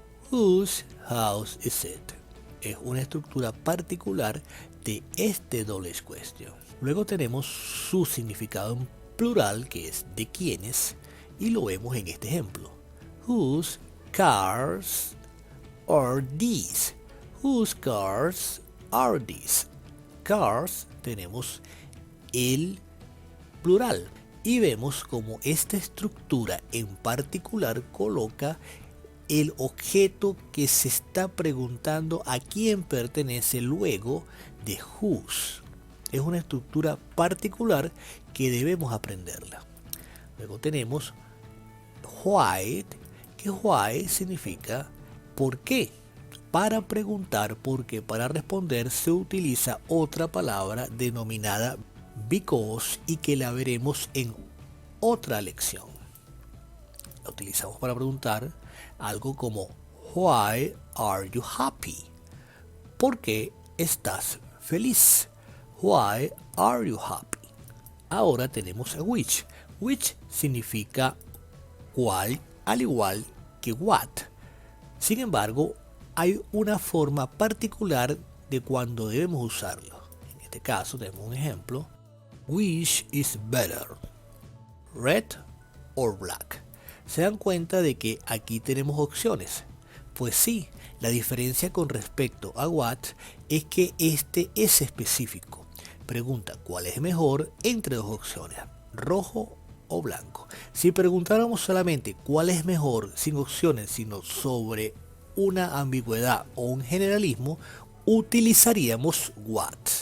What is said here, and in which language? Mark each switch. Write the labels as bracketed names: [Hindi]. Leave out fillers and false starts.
[English] Whose house is it? [Spanish] Es una estructura particular de este double question. Luego tenemos su significado en plural que es de quiénes y lo vemos en este ejemplo. [English] Whose cars are these? Whose cars are these? Cars [Spanish] tenemos el plural. Y vemos como esta estructura en particular coloca el objeto que se está preguntando a quién pertenece luego de whose. Es una estructura particular que debemos aprenderla. Luego tenemos why, que why significa por qué. Para preguntar por qué, para responder, se utiliza otra palabra denominada because y que la veremos en otra lección. La utilizamos para preguntar algo como [English] why are you happy? [Spanish] ¿Por qué estás feliz? [English] Why are you happy? [Spanish] Ahora tenemos a which. Which significa cuál, al igual que what. Sin embargo, hay una forma particular de cuando debemos usarlo. En este caso tenemos un ejemplo. [English] Which is better, red or black? [Spanish] ¿Se dan cuenta de que aquí tenemos opciones? Pues sí, la diferencia con respecto a what es que este es específico. Pregunta cuál es mejor entre dos opciones, rojo o blanco. Si preguntáramos solamente cuál es mejor sin opciones, sino sobre una ambigüedad o un generalismo, utilizaríamos what.